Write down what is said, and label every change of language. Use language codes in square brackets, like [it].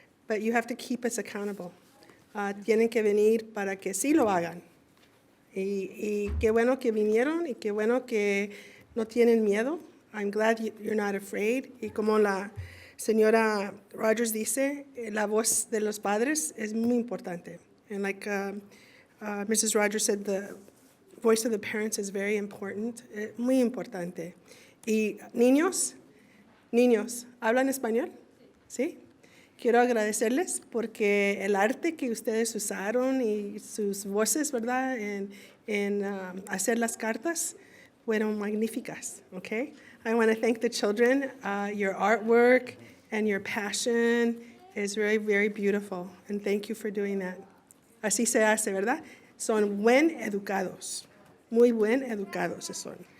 [en] but you have to keep us accountable. [es] Tienen que venir para que sí lo hagan. Y qué bueno que vinieron y qué bueno que no tienen miedo. [en] I'm glad you're not afraid. [es] Y como la señora Rogers dice, la voz de los padres es muy importante. [en] And like Mrs. Rogers said, the voice of the parents is very important, [es] muy importante. Y niños, ¿hablan español? ¿Sí? Quiero agradecerles porque el arte que ustedes usaron y sus voces, ¿verdad?, en hacer las cartas fueron magníficas, okay? [en] I want to thank the children. Your artwork and your passion is very, very beautiful, and thank you for doing that. [es] Así se hace, ¿verdad? Son buen educados, muy buen educados son.